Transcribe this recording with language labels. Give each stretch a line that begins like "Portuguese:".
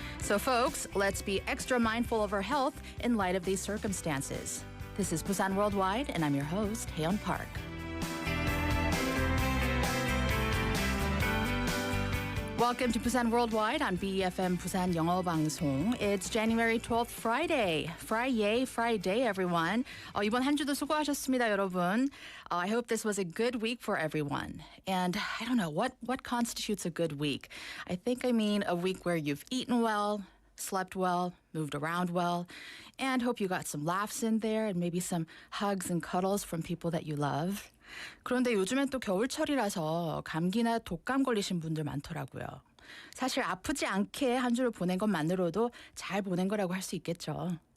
English: So folks, let's be extra mindful of our health in light of these circumstances. This is Busan Worldwide, and I'm your host, Haeyeon Park. Welcome to Busan Worldwide on BEFM Busan 영어방송. It's January 12th, Friday. Friday, everyone.
Korean: 이번 한 주도 수고하셨습니다, 여러분.
English: I hope this was a good week for everyone. And I don't know, what constitutes a good week? I mean a week where you've eaten well, slept well, moved around well, and hope you got some laughs in there and maybe some hugs and cuddles from people that you love.
Korean: 그런데 요즘엔 또 겨울철이라서 감기나 독감 걸리신 분들 많더라고요. 사실 아프지 않게 한 주를 보낸 것만으로도 잘 보낸 거라고 할 수 있겠죠.